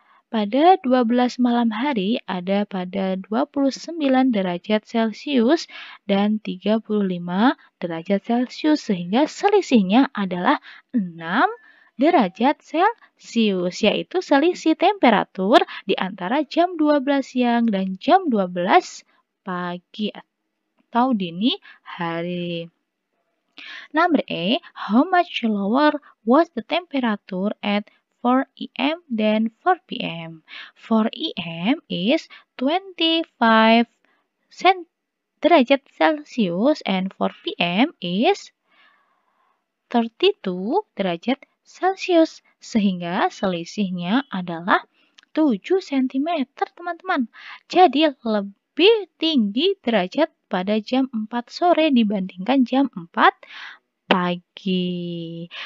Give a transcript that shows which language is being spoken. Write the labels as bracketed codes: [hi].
[id] Pada 12 malam hari ada pada 29 derajat Celcius dan 35 derajat Celcius, sehingga selisihnya adalah 6 derajat Celcius, yaitu selisih temperatur di antara jam 12 siang dan jam 12 pagi atau dini hari. [en] Number A, how much lower was the temperature at 4 a.m. than 4 p.m.? 4 a.m. is 25 derajat Celcius and 4 p.m. is 32 derajat Celcius. [id] Sehingga selisihnya adalah 7 cm, teman-teman. Jadi lebih tinggi derajat pada jam 4 sore dibandingkan jam 4 pagi.